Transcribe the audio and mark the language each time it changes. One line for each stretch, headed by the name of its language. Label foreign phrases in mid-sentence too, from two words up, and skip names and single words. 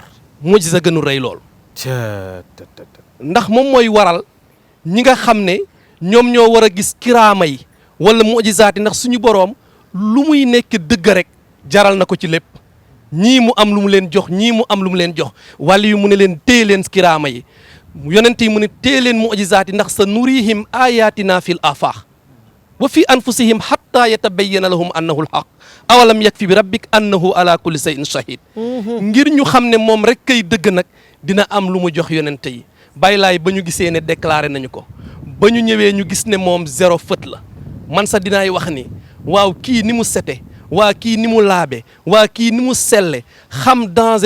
Wolof: mujiza gënu rëy loolu ndax moom mooy waral ñi nga xam ne ñoom ñoo war a gis kiraama yi wala mujizaat yi ndax suñu boroom lu muy nekk dëgg rek jaral na ko ci lépp ñii mu am lu mu leen jox ñii mu am lu mu leen jox wàllu yu mu ne leen téye leen kiraama yi yonent yi mu ne téye leen mujizaat yi ndax
Arabic: سنريهم آياتنا في الآفاق وفي أنفسهم حتى يتبين لهم أنه الحق أولم يكف بربك أنه على كل شيء شهيد
Wolof: ngir ñu xam ne moom rek kay dëgg nag dina am lu mu jox yonent yi Baay Laay ba ñu gisee ne déclaré nañu ko ba ñu ñëwee ñu gis ne moom 0 fët la man sax dinaay wax ni waaw kii ni mu sete waa kii ni mu laabe waa kii ni mu selle xam danger